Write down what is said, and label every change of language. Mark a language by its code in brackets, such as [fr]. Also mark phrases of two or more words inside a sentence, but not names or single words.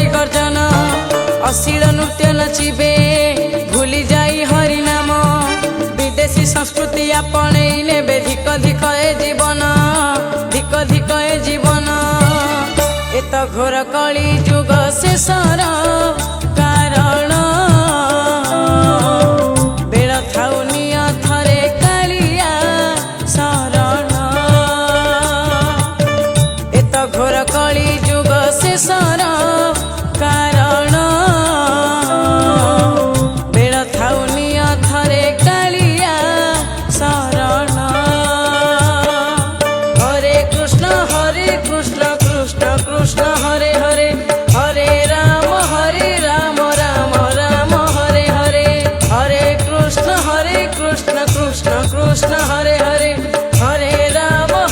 [or] ଗର୍ଜନ ଅଶ୍ଳୀଳ ନୃତ୍ୟ ନାଚିବେ ଭୁଲି ଯାଇ ହରି ନାମ ବିଦେଶୀ ସଂସ୍କୃତି ଆପଣେଇ ନେବେ ଧିକ ଧିକ ଏ ଜୀବନ ଧିକ ଧିକ ଏ ଜୀବନ ଏତ ଘୋର କଳି ଯୁଗ ଶେଷର କାରଣ ବେଳ ଥାଉ ନିଅ ଥରେ କାଳିଆ ଶରଣ ଏତ ଘୋର କଳି ଯୁଗ ଶେଷର କାରଣ ବେଳ ଥାଉ ନିଅ ଥରେ କାଳିଆ ଶରଣ [sa] हरे कृष्ण कृष्ण कृष्ण हरे हरे हरे राम राम राम हरे हरे हरे कृष्ण कृष्ण कृष्ण हरे हरे हरे राम